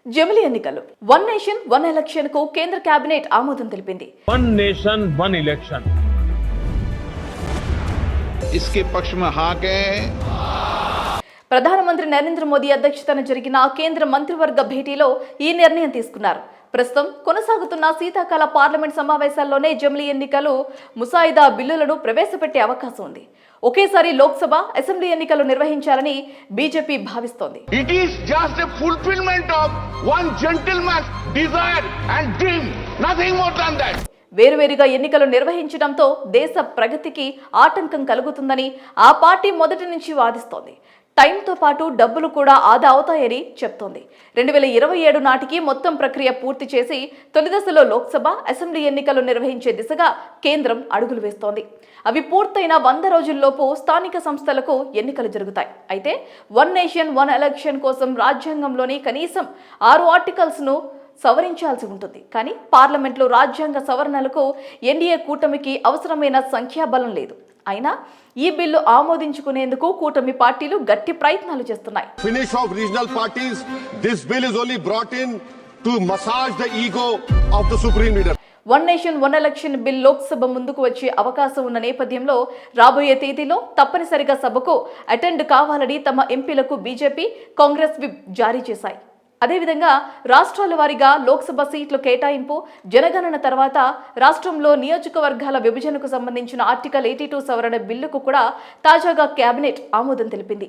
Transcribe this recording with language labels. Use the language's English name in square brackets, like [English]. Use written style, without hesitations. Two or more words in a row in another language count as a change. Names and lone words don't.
[Telugu] జమిలి ఎన్నికలు [English] one nation one election [Telugu] కు కేంద్ర కేబినెట్ ఆమోదం తెలిపింది. [English] one nation one election [Hindi] इसके पक्ष में हाँ के [Telugu] ప్రధానమంత్రి నరేంద్ర మోదీ అధ్యక్షతన జరిగిన కేంద్ర మంత్రివర్గ భేటీలో ఈ నిర్ణయం తీసుకున్నారు. ప్రస్తుతం కొనసాగుతున్న శీతాకాల పార్లమెంట్ సమావేశాల్లోనే జమిలి ఎన్నికలు ముసాయిదా బిల్లులను ప్రవేశపెట్టే అవకాశం ఉంది. ఒకేసారి లోక్సభ అసెంబ్లీ ఎన్నికలు నిర్వహించాలని బీజేపీ భావిస్తోంది. [English] It is just a fulfillment of one gentleman's desire and dream, nothing more than that. [Telugu] వేరువేరుగా ఎన్నికలు నిర్వహించడంతో దేశ ప్రగతికి ఆటంకం కలుగుతుందని ఆ పార్టీ మొదటి నుంచి వాదిస్తోంది. టైంతో పాటు డబ్బులు కూడా ఆదా అవుతాయని చెప్తోంది. 2027 నాటికి మొత్తం ప్రక్రియ పూర్తి చేసి తొలి దశలో లోక్సభ అసెంబ్లీ ఎన్నికలు నిర్వహించే దిశగా కేంద్రం అడుగులు వేస్తోంది. అవి పూర్తయిన 100 రోజుల్లోపు స్థానిక సంస్థలకు ఎన్నికలు జరుగుతాయి. అయితే [English] one nation one election [Telugu] కోసం రాజ్యాంగంలోని కనీసం 6 ఆర్టికల్స్ను సవరించాల్సి ఉంటుంది. కానీ పార్లమెంట్లో రాజ్యాంగ సవరణలకు ఎన్డీఏ కూటమికి అవసరమైన సంఖ్యాబలం లేదు. అయినా ఈ బిల్లు ఆమోదించుకునేందుకు కూటమి పార్టీలు గట్టి ప్రయత్నాలు చేస్తున్నాయి. [English] Finish of regional parties. This bill is only brought in to massage the ego of the supreme leader. one nation one election bill [Telugu] లోక్సభ ముందుకు వచ్చే అవకాశం ఉన్న నేపథ్యంలో రాబోయే తేదీలో తప్పనిసరిగా సభకు అటెండ్ కావాలని తమ ఎంపీలకు బీజేపీ, కాంగ్రెస్ విప్ జారీ చేశాయి. అదేవిధంగా రాష్ట్రాల వారీగా లోక్సభ సీట్లు కేటాయింపు, జనగణన తర్వాత రాష్ట్రంలో నియోజకవర్గాల విభజనకు సంబంధించిన ఆర్టికల్ 82 సవరణ బిల్లుకు కూడా తాజాగా కేబినెట్ ఆమోదం తెలిపింది.